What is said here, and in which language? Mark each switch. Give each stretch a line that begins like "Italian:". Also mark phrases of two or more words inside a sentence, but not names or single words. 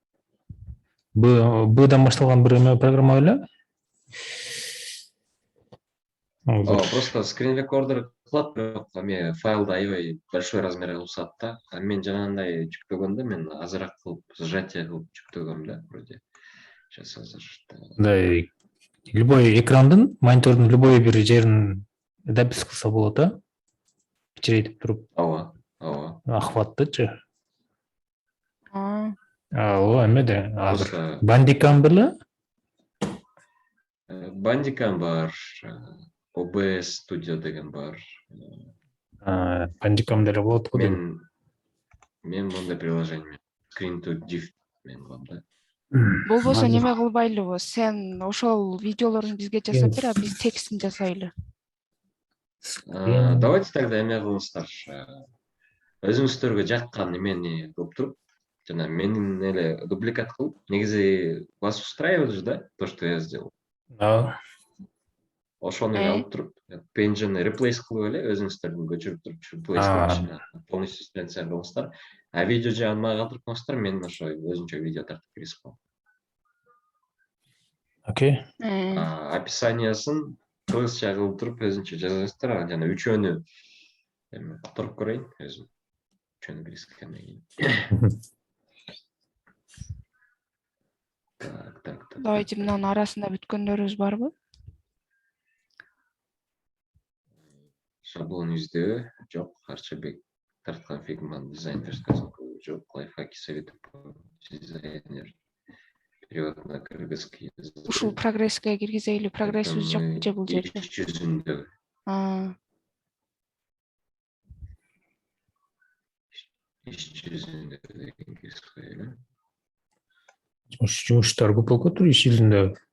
Kyrgyz: Бдан башталган бир эме программа беле? Просто
English: screen recorder
Kyrgyz: кылат, бирок эме файлды аябай
Russian: большой размерге
Kyrgyz: кылышат да. Мен жанагындай жүктөгөндө мен азыраак кылып, сжатие кылып жүктөгөм да,
Russian: вроде. Сейчас азыр.
Kyrgyz: Мындай любой экрандын, монитордун любой бир жерин запись кылса болот, а? Кичирейтип туруп, Ооба. охваттычы. Ооба, Эмеде, азыр
Russian: Просто
Kyrgyz: Bandicam беле? Bandicam бар, OBS Studio деген бар. Bandicam деле болот го дейм. Мен мондай приложение Screen to Diff мен кылам да. болбосо неме кылбайлыбы? Сен ошол видеолорун бизге жасап бер, а биз текстин жасайлы.
Russian: Давайте тогда
Kyrgyz: эме кылыңыздар. Өзүңүздөргө жаккан эмени кылып туруп, жана менин эле дубликат кылып, негизи
Russian: вас устраивает
Kyrgyz: же, да,
Russian: то, что я сделал?
Kyrgyz: Ошону эле алып туруп, пенжени replace кылып эле өзүңүздөрдүн көчүрүп туруп, replace кылып
Russian: полностью страница
Kyrgyz: кылыңыздар. А видео жагын мага калтырып коюңуздар, мен ошо өзүнчө видео тартып киргизип коем. Окей. Описаниясын кыргызча кылып туруп өзүнчө жазыңыздар, жана үчөөнү эми которуп көрөйүн өзүм. Үчөөнү киргизгенден кийин.
Russian: Так.
Kyrgyz: Давайте мынанын арасында бүткөндөрүбүз барбы? Шаблон издөө жок, Арчабек тарткан фигман дизайн версиясын кылуу жок,
Russian: лайфхаки советы по дизайнер перевод на кыргызский язык.
Kyrgyz: Ушул прогресске киргизели, прогрессибиз жок же бул жерде? Иш жүзүндө. Иш жүзүндө деген киргизип коелу. Жумуштар көп болуп калыптыр иш жүзүндө.